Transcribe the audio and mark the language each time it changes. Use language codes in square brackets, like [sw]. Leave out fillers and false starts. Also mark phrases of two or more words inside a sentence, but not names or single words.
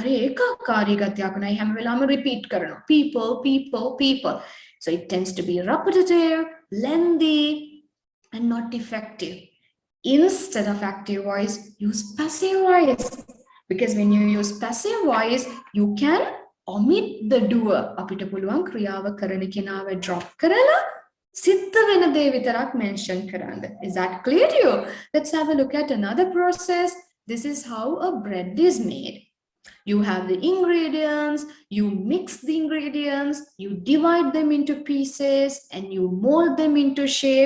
[en] Repeat. People, people, people. So it tends to be repetitive, lengthy, and not effective. Instead of active voice, use passive voice. Because when you use passive voice, you can omit the doer. [si] අපිට පුළුවන් ක්‍රියාව කරන කෙනාව drop කරලා. සිද්ධ වෙන දේ විතරක් mention කරන්ඩ. [en] Is that clear to you? Let's have a look at another process. This is how a bread is made. You have the ingredients, you mix the ingredients, you divide them into pieces and you mold them into shape.